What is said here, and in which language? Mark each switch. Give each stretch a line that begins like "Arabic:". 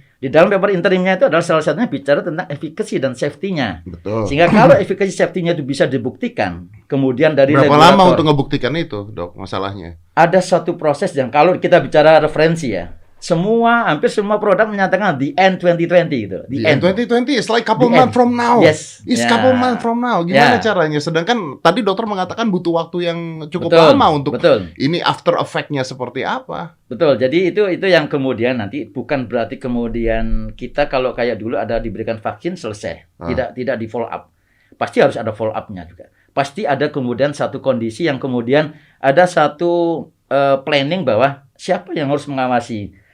Indonesian: Di dalam paper interimnya itu adalah salah satunya bicara tentang efficacy dan safety-nya. Betul. Sehingga kalau efficacy safety-nya itu bisa dibuktikan, kemudian dari berapa regulator, lama untuk ngebuktikan itu, Dok, masalahnya? ada satu proses yang kalau kita bicara referensi ya, hampir semua produk menyatakan
English: the end 2020
Indonesian: gitu.
English: The end 2020 is like couple months from now. Yes. It's couple months from now.
Indonesian: Gimana caranya? Sedangkan tadi dokter mengatakan butuh waktu yang cukup lama untuk ini after effect-nya seperti apa. Betul. Jadi itu yang kemudian nanti bukan berarti kemudian kita kalau kayak dulu ada diberikan vaksin selesai. Tidak di follow up. Pasti harus ada follow up-nya juga. Pasti ada kemudian satu kondisi yang kemudian ada satu planning bahwa siapa yang harus mengawasi.